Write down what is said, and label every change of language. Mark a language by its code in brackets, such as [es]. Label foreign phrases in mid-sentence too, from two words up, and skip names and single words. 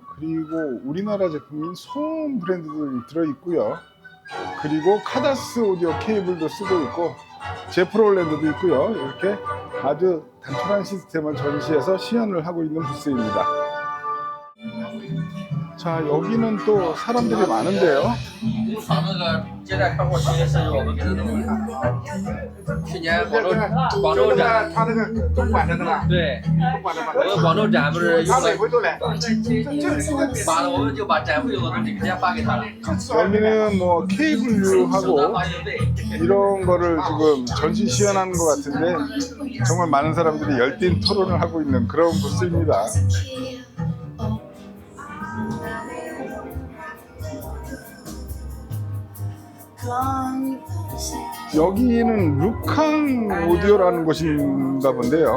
[ko] 그리고 우리나라 제품인 소음 브랜드들이 들어있고요. 그리고 카다스 오디오 케이블도 쓰고 있고 제프롤랜드도 있고요. 이렇게 아주 단촐한 시스템을 전시해서 시연을 하고 있는 부스입니다. 자, 여기는 또 사람들이 많은데요. [zh] 访那个接待客户其实是我们给的东西。去年广州展，他那个东莞的那个，对，我们广州展不是用了，把我们就把展会用的东西直接发给他了。 [ko] 여기는 뭐 케이블유하고 이런 거를 지금 전시 시연하는 것 같은데, 정말 많은 사람들이 열띤 토론을 하고 있는 그런 부스입니다. 여기는 루캉 오디오라는 곳인가 본데요.